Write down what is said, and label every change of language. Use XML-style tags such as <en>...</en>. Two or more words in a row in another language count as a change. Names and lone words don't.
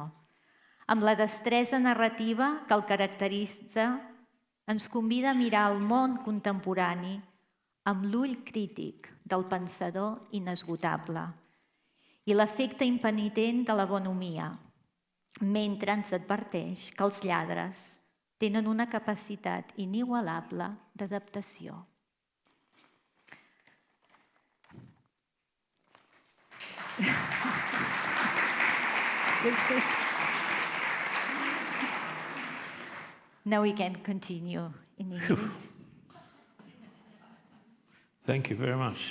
<ca>Amb la destresa narrativa que el caracteritza, ens convida a mirar el món contemporani amb l'ull crític del pensador inesgotable i l'efecte impenitent de la bonhomia, mentre ens adverteix que els lladres tenen una capacitat inigualable d'adaptació.</ca> <en>Now we can continue in English. Thank you very much.</en>